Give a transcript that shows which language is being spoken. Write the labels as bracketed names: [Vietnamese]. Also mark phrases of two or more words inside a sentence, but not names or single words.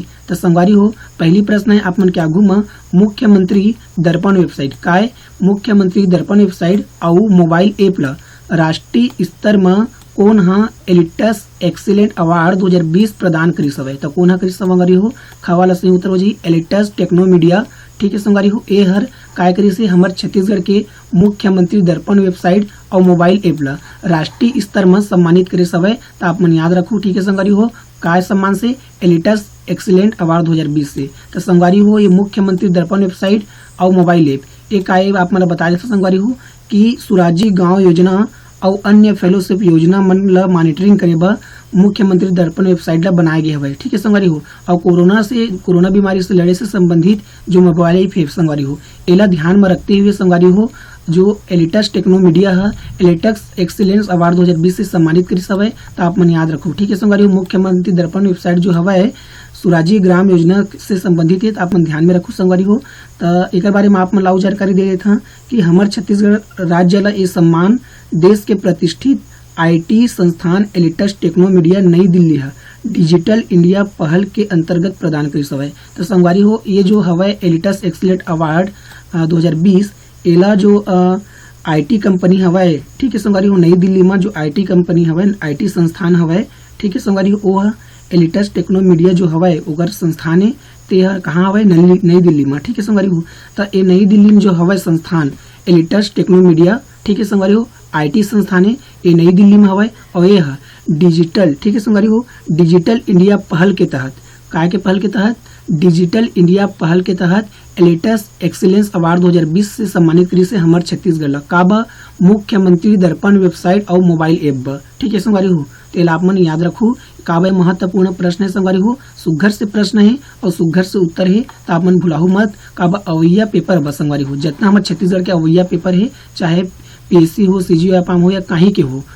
[Chhattisgarhi] तो संगवारी हो पहली प्रश्न है आप मन के आगू में मुख्यमंत्री दर्पण वेबसाइट काय मुख्यमंत्री दर्पण वेबसाइट और [English] mobile app [Chhattisgarhi] ला राष्ट्रीय स्तर में कौन हा एलिटस एक्सीलेंट अवार्ड 2020 प्रदान करिस हवे। तो कौन हा करिस संगवारी हो खवाला सही उत्तर हो जी एलिटस टेक्नो मीडिया। ठीक है संगवारी हो ए हर काय करिस हमारे छत्तीसगढ़ के मुख्यमंत्री दर्पण वेबसाइट और [English] mobile app [Chhattisgarhi] ला राष्ट्रीय स्तर में सम्मानित करिस हवे। तो आप मन याद रखू। ठीक है संगवारी हो काय सम्मान से एलिटस एक्सीलेंट अवार्ड 2020 से। तो संगवारी हो ये मुख्यमंत्री दर्पण वेबसाइट और [English] mobile app [Chhattisgarhi] ये काय आप मन बता देते संगवारी हो कि सुराजी गांव योजना और अन्य फेलोशिप योजना मन ला मॉनिटरिंग करे बर मुख्यमंत्री दर्पण वेबसाइट ला बनाए गए हवे। ठीक है संगवारी हो और कोरोना बीमारी से लड़े से संबंधित जो [English] mobile app [Chhattisgarhi] है संगवारी हो एला ध्यान में रखते हुए संगवारी हो जो एलिटस टेक्नो मीडिया है एलिटस एक्सीलेंस अवार्ड 2020 से सम्मानित करिस हवे। तो आप मन याद रखो। ठीक है संगवारी हो मुख्यमंत्री दर्पण वेबसाइट जो हवा सुराजी ग्राम योजना से संबंधित है तो आप मन ध्यान में रखो संगवारी हो। तो एक बारे में आप मन लाऊ जानकारी दे देता कि हमारे छत्तीसगढ़ राज्य ला ये सम्मान देश के प्रतिष्ठित IT संस्थान एलिटस टेक्नो मीडिया नई दिल्ली है डिजिटल इंडिया पहल के अंतर्गत प्रदान करिस हवे। तो संगवारी हो ये जो हवे एलिटस एक्सीलेंट अवार्ड 2020 एला जो [English] IT company [Chhattisgarhi] हवे। ठीक है संगवारी हो नई दिल्ली में जो [English] IT company [Chhattisgarhi] हवे IT संस्थान हवे। ठीक है संगवारी हो वो एलिटस टेक्नो मीडिया जो हवे ओकर संस्थान है ते कहाँ हवे नई दिल्ली में। ठीक है संगवारी हो तो ये नई दिल्ली में जो हवे संस्थान एलिटस टेक्नो मीडिया ठीक है संगवारी हो IT संस्थान है ये नई दिल्ली में हवे और ये डिजिटल ठीक है संगवारी हो डिजिटल इंडिया पहल के तहत काय के पहल के तहत डिजिटल इंडिया पहल के तहत एलिटस एक्सीलेंस अवार्ड 2020 से सम्मानित करी से हमारे छत्तीसगढ़ ला काबा मुख्यमंत्री दर्पण वेबसाइट और [English] mobile app. [Chhattisgarhi] ठीक है संगवारी हो तो आप मन याद रखू काबा महत्वपूर्ण प्रश्न है संगवारी हो सुघर से प्रश्न है और सुघर से उत्तर है तो आप मन भुलाहू मत काबा अवैया पेपर बस संगवारी हो जितना हमारे छत्तीसगढ़ के अवैया पेपर है चाहे PSC हो CGO हो या कहीं के हो।